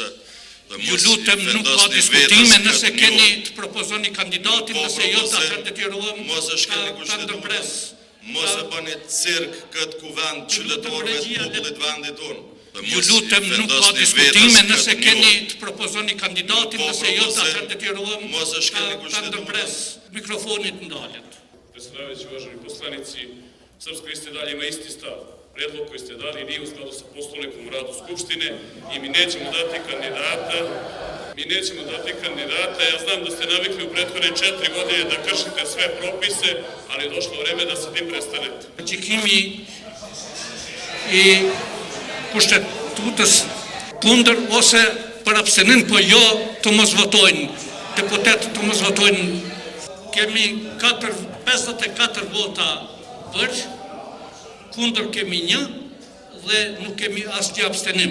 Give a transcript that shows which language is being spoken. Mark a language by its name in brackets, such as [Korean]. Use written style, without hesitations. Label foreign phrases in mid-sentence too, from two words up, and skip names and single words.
[Albanian] Ju lutem, nuk ka diskutime nëse keni të propozoni kandidatin, nëse jo të atër detyrohem ta ndërpres. Mos e bëni cirk këtë kuvend qytetarëve të popullit vendit tonë. Ju lutem, nuk ka diskutime nëse keni të propozoni kandidatin, nëse jo të atër detyrohem ta ndërpres. Mikrofonit ndalet. [Serbian] Predsjedavajući, uvaženi poslanici, Srpska lista dalje ima isti stav. Predlog koji ste dali nije u skladu sa Poslovnikom o radu Skupštine I mi nećemo dati kandidata. Ja znam da ste navikli u prethodne 4 godine da kršite sve propise, ali je došlo vreme da se tim prestanete. [Albanian] Gjykimi I kushtetutës kundër ose për abstenim, po jo të mos votojnë. Deputetët të mos votojnë. Kemi 54 vota për, kundër kemi 1 dhe nuk kemi asnjë abstenim.